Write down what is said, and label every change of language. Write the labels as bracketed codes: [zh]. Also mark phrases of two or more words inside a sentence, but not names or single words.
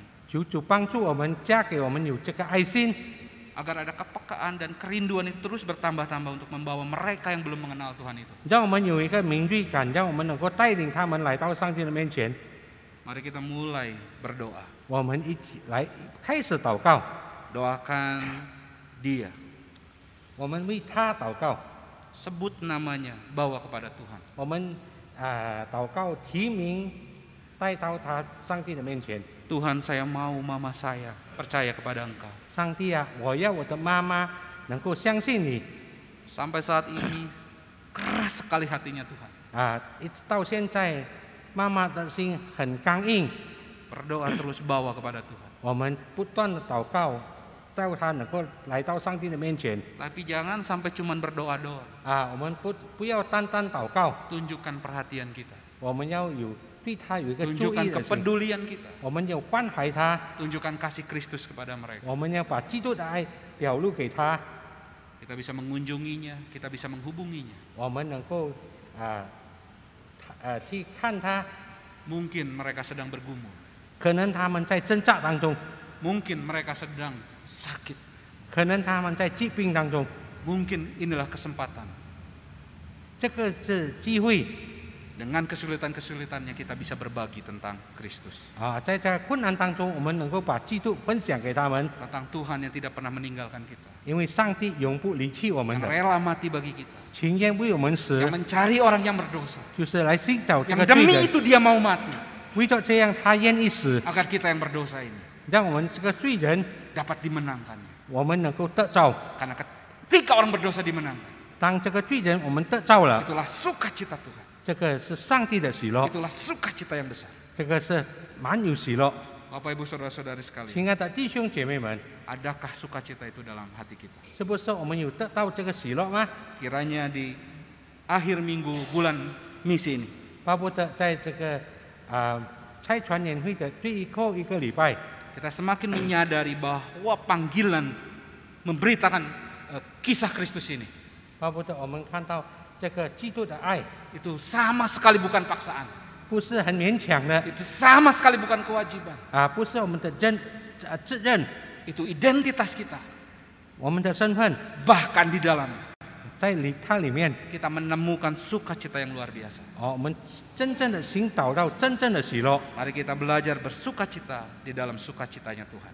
[zh] 求主帮助我们，加给我们有这个爱心， [id] agar ada kepekaan dan kerinduan itu terus bertambah-tambah untuk membawa mereka yang belum mengenal Tuhan itu. [zh] 让我们有一个敏锐感，让我们能够带领他们来到上帝的面前。 [id] Mari kita mulai berdoa. [zh] 我们一起来开始祷告， [id] Doakan dia, [zh] 我们为他祷告， [id] sebut namanya, bawa kepada Tuhan. [zh] 我们祷告提名带到他上帝的面前。 [id] Tuhan, saya mau mama saya percaya kepada Engkau. [zh] 上帝啊，我要我的妈妈能够相信你。 [id] Sampai saat ini keras sekali hatinya Tuhan. [zh] 一直到现在，妈妈的心很刚硬。 [id] Berdoa terus bawa kepada Tuhan. [zh] 我们不断的祷告，叫他能够来到上帝的面前。 [id] Tapi jangan sampai cuman berdoa doang. [zh] 我们不要单单祷告， [id] Tunjukkan perhatian kita. [zh] 我们要有对他有一个注意 [id] Tunjukkan [zh] 的心， [id] kepedulian kita. [zh] 我们要关怀他， [id] Tunjukkan kasih Kristus kepada mereka. [zh] 我们要把基督的爱表露给他， [id] Kita bisa mengunjunginya, kita bisa menghubunginya. [zh] 我们能够去看他。 [id] Mungkin mereka sedang bergumul. [zh] 可能他们在挣扎当中， [id] Mungkin mereka sedang sakit. [zh] 可能他们在疾病当中， [id] Mungkin inilah kesempatan. [zh] 这个是机会。 [id] Dengan kesulitan-kesulitannya kita bisa berbagi tentang Kristus. [zh] 在这困难当中，我们能够把基督分享给他们， [id] Tentang Tuhan yang tidak pernah meninggalkan kita. [zh] 因为上帝永不离弃我们 [id] Yang [zh] 的， [id] rela mati bagi kita. [zh] 情愿为我们死 [id] Yang，mencari orang yang berdosa. [zh] 就是来寻找这 [id] Yang [zh] 个罪 [id] demi [zh] 人。 [id] itu dia mau mati. [zh] 为着这样，他愿意死， [id] Agar kita yang berdosa ini [zh] 让我们这个罪人， [id] dapat dimenangkannya. [zh] 我们能够得着。 [id] Karena ketika orang berdosa dimenangkan, [zh] 当这个罪人我们得着了， [id] itulah sukacita Tuhan. [zh] 这个是上帝的喜乐， [id] Itulah sukacita yang besar. [zh] 这个是满有喜乐。 [id] Bapak Ibu Saudara-saudari sekalian, [zh] 亲爱的弟兄姐妹们， [id] adakah sukacita itu dalam hati kita? [zh] 是不是我们有得到这个喜乐吗？ [id] Kiranya di akhir minggu bulan misi ini, [zh] 巴不得在这个拆船年会的最后一个礼拜， [id] kita semakin menyadari bahwa panggilan memberitakan kisah Kristus ini [zh] 巴不得我们看到这个基督的爱 [id] itu sama sekali bukan paksaan, [zh] 不是很勉强的 [id] itu sama sekali bukan kewajiban, [zh] 不是我们的责任， [id] itu identitas kita. [zh] 我们的身份 [id] Bahkan di dalamnya [zh] 在它里面， [id] kita menemukan sukacita yang luar biasa. [zh] 我们真正的寻找到真正的喜乐。 [id] Mari kita belajar bersukacita di dalam sukacitanya Tuhan.